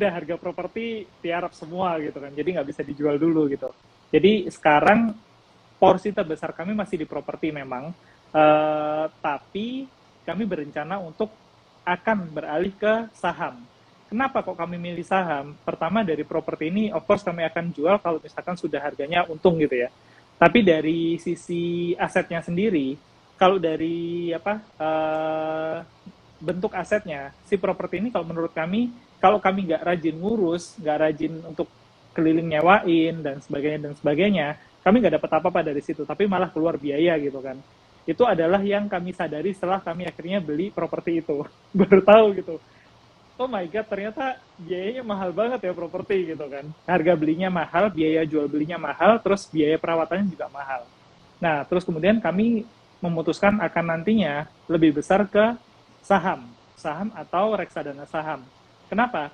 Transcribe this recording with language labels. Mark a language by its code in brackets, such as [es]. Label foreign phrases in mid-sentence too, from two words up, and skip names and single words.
[id] Udah harga properti tiarap semua gitu kan. Jadi nggak bisa dijual dulu gitu. Jadi sekarang porsi terbesar kami masih di properti memang, tapi kami berencana untuk akan beralih ke saham. Kenapa kok kami milih saham? Pertama dari properti ini, [en] of course [id] kami akan jual kalau misalkan sudah harganya untung gitu ya. Tapi dari sisi asetnya sendiri, kalau dari bentuk asetnya, si properti ini kalau menurut kami, kalau kami nggak rajin ngurus, nggak rajin untuk keliling nyewain dan sebagainya, kami nggak dapat apa-apa dari situ, tapi malah keluar biaya gitu kan. Itu adalah yang kami sadari setelah kami akhirnya beli properti itu. Baru tahu gitu. [en] Oh my god, [id] ternyata biayanya mahal banget ya properti gitu kan. Harga belinya mahal, biaya jual belinya mahal, terus biaya perawatannya juga mahal. Nah, terus kemudian kami memutuskan akan nantinya lebih besar ke saham, saham atau reksadana saham. Kenapa?